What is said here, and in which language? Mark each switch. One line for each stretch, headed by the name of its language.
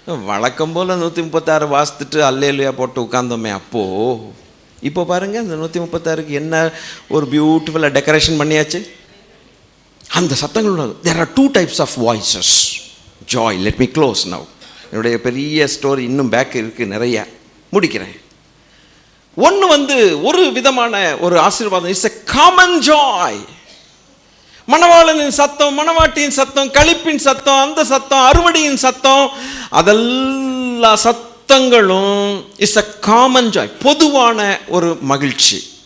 Tamil: வழக்கம் போல் 136 வாசித்துட்டு அல்லேலுயா போட்டு உட்கார்ந்தோமே இப்போ பாருங்க அந்த 136க்கு என்ன ஒரு பியூட்டிஃபுல்லாக டெக்கரேஷன் பண்ணியாச்சு. அந்த சத்தங்கள்
English: there are two types of voices. Joy. Let me close now.
Tamil: என்னுடைய பெரிய ஸ்டோரி இன்னும் பேக் இருக்குது, நிறைய முடிக்கிறேன். ஒன்று ஒரு விதமான ஒரு ஆசீர்வாதம்,
English: It's a common joy.
Tamil: மணவாளனின் சத்தம், மணவாட்டியின் சத்தம், களிப்பின் சத்தம், அந்த சத்தம், அறுவடையின் சத்தம், அதெல்லா சத்தங்களும்
English: it's a common joy,
Tamil: பொதுவான ஒரு மகிழ்ச்சி.